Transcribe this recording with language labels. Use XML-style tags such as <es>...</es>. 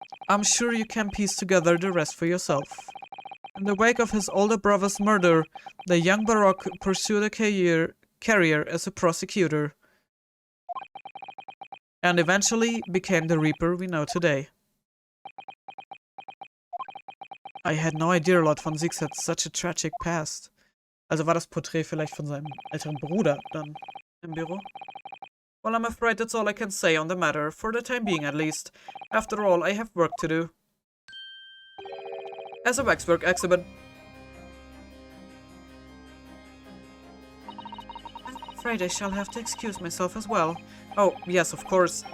<en>I'm sure you can piece together the rest for yourself. In the wake of his older brother's murder, the young Baroque pursued a career as a prosecutor, and eventually became the Reaper we know today. I had no idea Lord von Zieks had such a tragic past.</en> <de>Also war das Porträt vielleicht von seinem älteren Bruder dann im Büro?</de> <en>Well, I'm afraid that's all I can say on the matter, for the time being at least. After all, I have work to do. As a waxwork exhibit. afraid I shall have to excuse myself as well. Oh, yes, of course.</en>